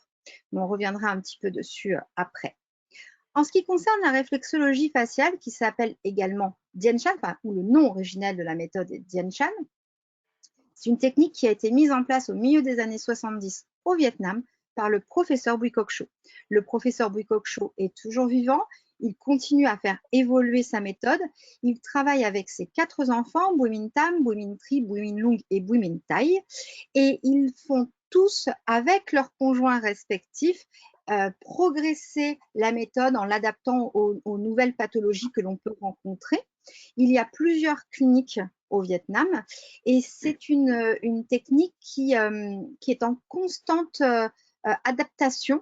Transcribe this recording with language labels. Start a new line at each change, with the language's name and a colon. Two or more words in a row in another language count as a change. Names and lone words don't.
French: Mais on reviendra un petit peu dessus après. En ce qui concerne la réflexologie faciale, qui s'appelle également Dian Shan, ou le nom originel de la méthode est Dian Shan, c'est une technique qui a été mise en place au milieu des années 70 au Vietnam par le professeur Bui Cok Cho. Le professeur Bui Cok Cho est toujours vivant. Il continue à faire évoluer sa méthode. Il travaille avec ses 4 enfants, Bui Minh Tam, Bui Minh Tri, Bui Minh Lung et Bui Minh Tai. Et ils font tous, avec leurs conjoints respectifs, progresser la méthode en l'adaptant aux nouvelles pathologies que l'on peut rencontrer. Il y a plusieurs cliniques au Vietnam et c'est une technique qui est en constante adaptation.